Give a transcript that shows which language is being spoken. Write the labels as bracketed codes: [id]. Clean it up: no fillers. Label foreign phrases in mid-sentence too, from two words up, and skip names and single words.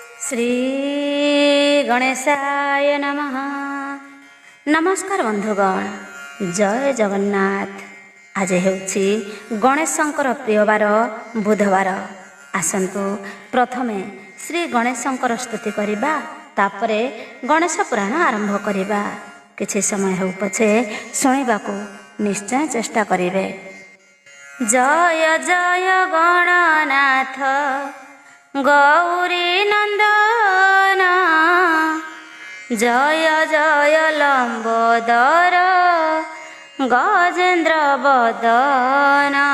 [sa] श्री गणेशाय नमः। [or] ନମସ୍କାର ବନ୍ଧୁଗଣ, ଜୟ ଜଗନ୍ନାଥ। ଆଜି ହେଉଛି ଗଣେଶଙ୍କର ପ୍ରିୟବାର ବୁଧବାର। ଆସନ୍ତୁ ପ୍ରଥମେ ଶ୍ରୀ ଗଣେଶଙ୍କର ସ୍ତୁତି କରିବା, ତାପରେ ଗଣେଶ ପୁରାଣ ଆରମ୍ଭ କରିବା। କିଛି ସମୟ ହେଉ ପଛେ ଶୁଣିବାକୁ ନିଶ୍ଚୟ ଚେଷ୍ଟା କରିବେ। ଜୟ ଜୟ ଗଣନାଥ ଗୌରୀ ନନ୍ଦନ, ଜୟ ଜୟ ଲମ୍ବୋଦର ଗଜେନ୍ଦ୍ର ବଦନ,